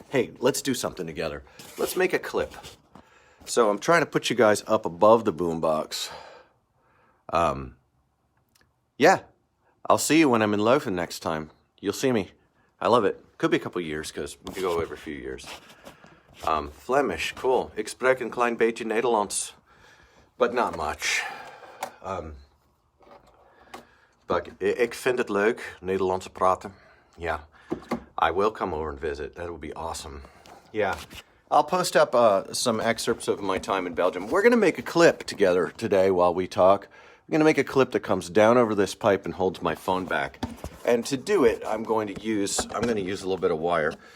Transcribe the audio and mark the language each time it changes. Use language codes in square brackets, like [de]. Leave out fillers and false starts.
[en] Hey, let's do something together. Let's make a clip. So I'm trying to put you guys up above the boombox. Yeah, I'll see you when I'm in Leuven next time. You'll see me. I love it. Could be a couple years because we go every few years. Flemish, cool. [nl] Ik spreek een klein beetje Nederlands, [en] but not much. But [nl] ik vind het leuk, Nederlands praten. [en] Yeah, I will come over and visit. That would be awesome. Yeah, I'll post up some excerpts of my time in Belgium. We're going to make a clip together today while we talk. I'm going to make a clip that comes down over this pipe and holds my phone back. And to do it, I'm going to use a little bit of wire.